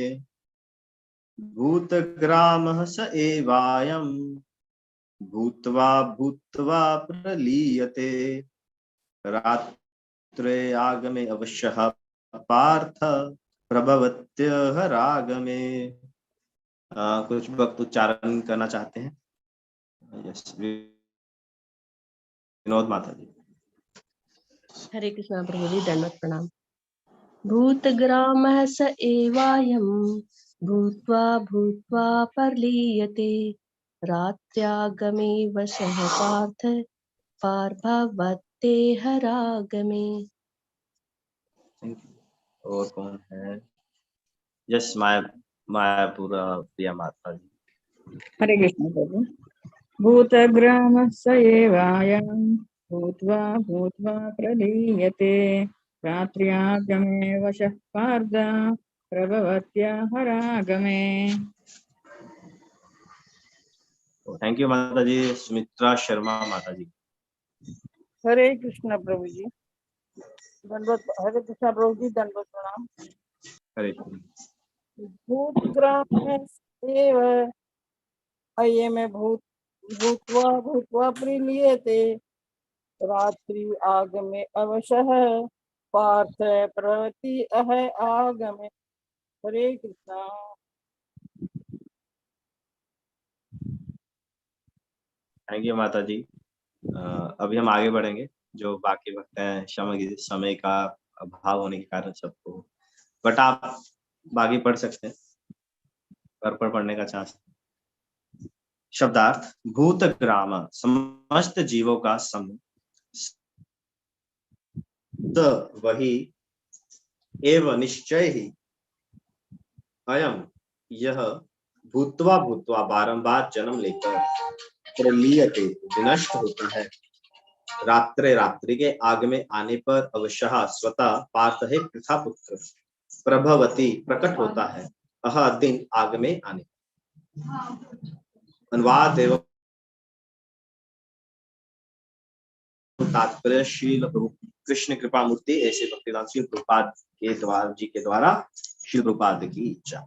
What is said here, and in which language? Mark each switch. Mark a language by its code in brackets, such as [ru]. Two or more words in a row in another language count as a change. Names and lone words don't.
[sa] भूतग्रामः स एवायम् भूत्वा भूत्वा प्रलीयते रात्रे आगमे अवश्यः पार्थ प्रभवत्यः रागमे। [hi] कुछ भक्त उच्चारण करना चाहते हैं? यस, विनोद माता जी। हरे कृष्णा प्रभु जी, दंडवत प्रणाम। [sa] भूतग्रामः स एवायम् भूत्वा भूत्वा प्रलीयते रात्र्यागमे वशः पार्थ पार्भवत्यः रागमे। [hi] और कौन है? यस, माया मायापुर प्रिया माता जी। हरे कृष्ण प्रभु। [sa] भूतग्रामः स एवायं भूत्वा भूत्वा प्रलीयते रात्र्यागमे वशः पार्थ प्रभवत्या हरागमे। [en] thank you [hi] माता जी। सुमित्रा शर्मा माता जी। हरे कृष्ण प्रभु जी, दंडवत। हरे कृष्ण प्रभु जी, दंडवत प्रणाम। हरे [sa] भूतग्रामेव अयमे भूत्वा भूत्वा प्रीलीयते रात्रि आगमे अवशः पार्थ प्रवृत्ति अह आगमे। [hi] हरे कृष्णा। [en] thank you [hi] माता जी। अभी हम आगे बढ़ेंगे। जो बाकी वक्त है, समय का अभाव होने के कारण सबको, बट आप बाकी पढ़ सकते हैं, घर पर पढ़ने का चांस। शब्दार्थ। भूतग्राम समस्त जीवों का समूह, वही एवं निश्चय ही, अयम यह, भूत्वा भूत्वा बारंबार जन्म लेकर, प्रलीयते विनष्ट होता है, रात्रे रात्रि के आग में आने पर अवशः स्वतः पार्थ है पृथा पुत्र, प्रभवती प्रकट होता है, अह दिन आग में आने। अनुवाद एवं तात्पर्य शील कृष्ण कृपा मूर्ति ऐसे भक्तिदान शील प्रभुपाद के द्वारा शील प्रभुपाद की इच्छा।